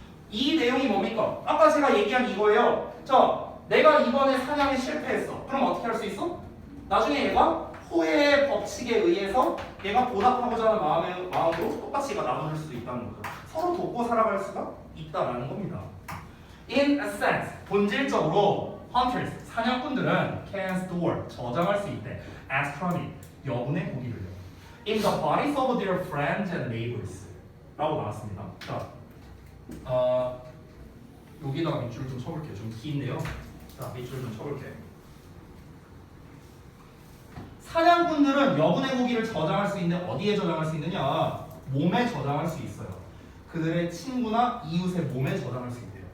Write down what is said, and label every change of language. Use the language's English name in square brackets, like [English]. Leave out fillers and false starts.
[Korean] 이 내용이 뭡니까? 아까 제가 얘기한 이거예요. 내가 이번에 사냥에 실패했어. 그럼 어떻게 할 수 있어? 나중에 얘가 호의 법칙에 의해서 얘가 보답하고자 하는 마음으로 똑같이 얘가 나눠줄 수도 있다는 거죠. 서로 돕고 살아갈 수가 있다라는 겁니다. [English] In a sense, [Korean] 본질적으로 [English] hunters, [Korean] 사냥꾼들은 [English] can store, [Korean] 저장할 수 있대. extra 여분의 고기를요. [English] In the bodies of their friends and neighbors [Korean] 라고 나왔습니다. 자, 여기다가 밑줄 좀 쳐볼게요. 좀 긴데요. 자, 밑줄 좀 쳐볼게요. 사냥꾼들은 여분의 고기를 저장할 수 있는데 어디에 저장할 수 있느냐? 몸에 저장할 수 있어요. 그들의 친구나 이웃의 몸에 저장할 수 있대요.